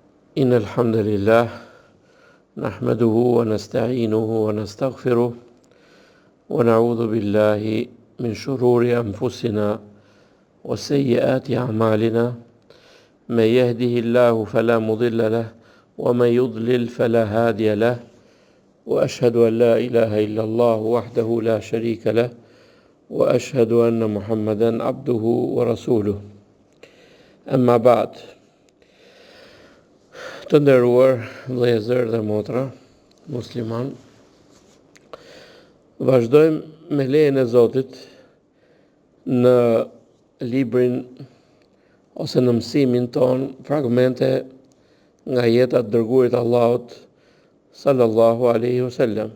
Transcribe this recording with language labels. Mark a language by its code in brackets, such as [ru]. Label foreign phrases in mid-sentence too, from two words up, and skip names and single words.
[ar] إن الحمد لله نحمده ونستعينه ونستغفره ونعوذ بالله من شرور أنفسنا وسيئات أعمالنا من يهده الله فلا مضل له ومن يضلل فلا هادي له وأشهد أن لا إله إلا الله وحده لا شريك له وأشهد أن محمدا عبده ورسوله أما بعد. [sq] Të nderuar vëllezër dhe motra musliman, vazhdojmë me lejen e Zotit në librin ose në mësimin ton fragmente nga jeta e dërguarit Allahut [ar] صلى الله عليه وسلم.